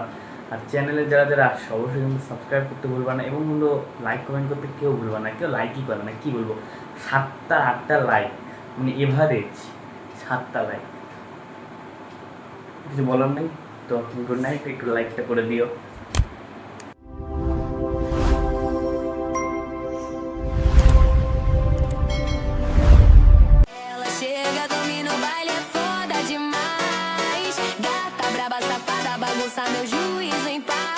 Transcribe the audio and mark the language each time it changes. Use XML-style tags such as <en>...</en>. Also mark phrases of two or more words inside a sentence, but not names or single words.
<bn>আর চ্যানেলে যারা যারা আসছে অবশ্যই কিন্তু সাবস্ক্রাইব করতে ভুলবা না, এবং হলো</bn> <en>like comment</en> <bn>করতে কেউ ভুলবা না, কেউ লাইকই করে না, কী বলবো, 7-8টা লাইক, মানে এভারেজ 7টা লাইক, কিছু বলার নেই। তো</bn> <en>good night,</en> <bn>একটু লাইকটা করে দিও।</bn> <pt>Ela chega, domina o baile, é foda demais. Gata braba, safada, bagunça meu juízo em paz.</pt>